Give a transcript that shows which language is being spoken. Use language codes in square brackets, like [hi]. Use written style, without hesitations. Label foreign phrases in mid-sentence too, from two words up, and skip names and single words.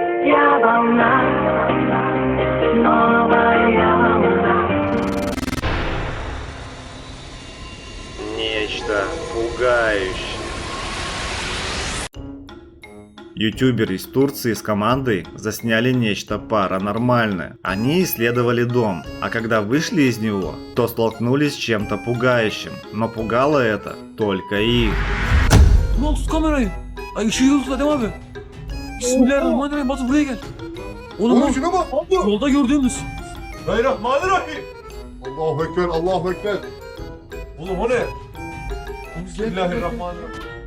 [ru] Нечто пугающее. Ютуберы из Турции с командой засняли нечто паранормальное. Они исследовали дом, а когда вышли из него, то столкнулись с чем-то пугающим. Но пугало это только их. [tr] Ne tut kamerayı? Ay ışığı yıldız Adem abi. [ar] بسم الله الرحمن الرحيم. [tr] Batı buraya gel. Oğlum bak. Şuna bak. Yolda gördüğümüz. [ar] بسم الله الرحمن الرحيم. الله أكبر، الله أكبر. [tr] Oğlum o ne? [ar] بسم الله الرحمن الرحيم.